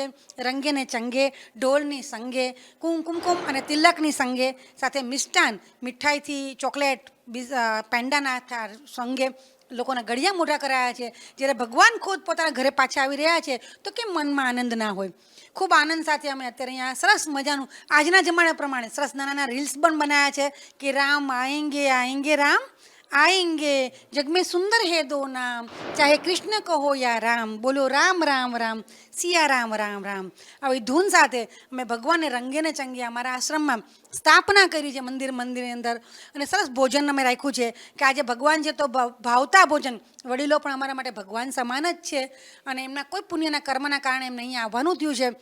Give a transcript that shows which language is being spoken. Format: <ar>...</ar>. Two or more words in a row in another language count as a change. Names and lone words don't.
<gu>રંગે ને ચંગે, ઢોલની સંગે, કુમકુમ અને તિલકની સંગે, સાથે મિષ્ટાન, મીઠાઈથી ચોકલેટ, પેંડાના સંગે લોકોના ગળિયા મોઢા કરાયા છે. જ્યારે ભગવાન ખુદ પોતાના ઘરે પાછા આવી રહ્યા છે તો કેમ મનમાં આનંદ ના હોય? ખૂબ આનંદ સાથે અમે અત્યારે અહીંયા સરસ મજાનું આજના જમાના પ્રમાણે સરસ નાના નાના રીલ્સ પણ બનાવ્યા છે કે</gu> <hi>राम आएंगे आएंगे राम आएंगे, जग में सुंदर है दो नाम, चाहे कृष्ण कहो या राम, बोलो राम राम राम, सिया राम राम राम.</hi> <gu>આવી ધૂન સાથે અમે ભગવાનને રંગે ને ચંગે અમારા આશ્રમમાં સ્થાપના કરી છે મંદિરની અંદર. અને સરસ ભોજન અમે રાખ્યું છે કે આજે ભગવાન છે તો ભાવતા ભોજન. વડીલો પણ અમારા માટે ભગવાન સમાન જ છે અને એમના કોઈ પુણ્યના કર્મના કારણે એમને અહીંયા આવવાનું થયું છે.</gu>